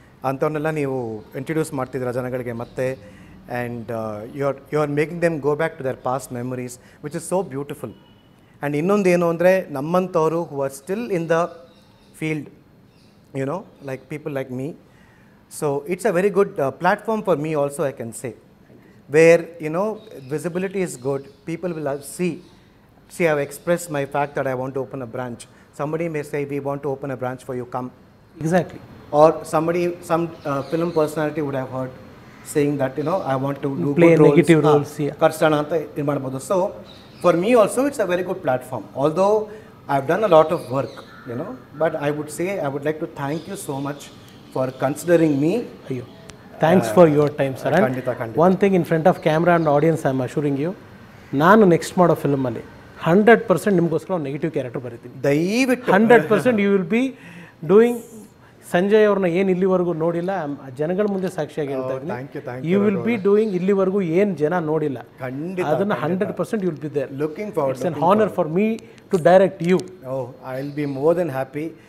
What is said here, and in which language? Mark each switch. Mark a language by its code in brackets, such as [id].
[kn] ಅಂಥವನ್ನೆಲ್ಲ ನೀವು ಇಂಟ್ರಡ್ಯೂಸ್ ಮಾಡ್ತಿದ್ದೀರ ಜನಗಳಿಗೆ ಮತ್ತೆ. [en] And you are making them go back to their past memories which is so beautiful. And [kn] ಇನ್ನೊಂದು ಏನು ಅಂದರೆ ನಮ್ಮಂಥವರು [en] Who are still in the field, you know, like people like me. So it's a very good platform for me also, I can say, where, you know, visibility is good. People will see, I've expressed my fact that I want to open a branch. Somebody may say, we want to open a branch for you, come. Exactly. Or some film personality would have heard saying that, you know, I want to do play good negative roles. Yeah. [kn] Karstana anta idu madabodu. [en] So for me also it's a very good platform, although I've done a lot of work, you know, but I would say I would like to thank you so much for considering me. Ayyo, thanks for your time, sir. And [kn] ಖಂಡಿತ. [en] one thing in front of camera and audience, I am assuring you, [kn] ನಾನು next ಮಾಡೋ ಫಿಲ್ಮಲ್ಲಿ 100% ನಿಮಗೋಸ್ಕರ ಒಂದು negative character ಬರೀತೀನಿ. ದಯವಿಟ್ಟು [en] 100% you will be doing. [kn] Sanjay ಅವ್ರನ್ನ ಏನು ಇಲ್ಲಿವರೆಗೂ ನೋಡಿಲ್ಲ, ಜನಗಳ ಮುಂದೆ ಸಾಕ್ಷಿಯಾಗಿ ಹೇಳ್ತಾ ಇದ್ದೀನಿ, [en] you will be doing [kn] ಇಲ್ಲಿವರೆಗೂ ಏನು ಜನ ನೋಡಿಲ್ಲ, ಖಂಡಿತ [en] ಅದನ್ನು 100% you will be there. Looking forward. It's an honour for me to direct you. I will be more than happy.